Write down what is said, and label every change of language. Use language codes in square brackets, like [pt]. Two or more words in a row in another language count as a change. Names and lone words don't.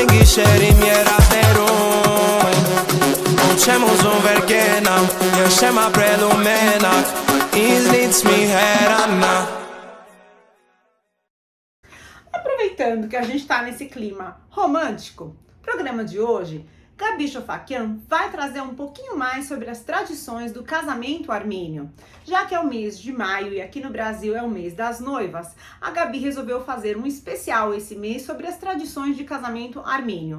[hy] գիշեր իմ երազներում Ու չեմ ուզում վեր կենամ Ես չեմ ապրելու մենակ Ինձնից մի հեռանա [pt] Aproveitando que a gente está nesse clima romântico, programa de hoje, Gabi Chofakian vai trazer um pouquinho mais sobre as tradições do casamento armênio. Já que é o mês de maio e aqui no Brasil é o mês das noivas, a Gabi resolveu fazer um especial esse mês sobre as tradições de casamento armênio.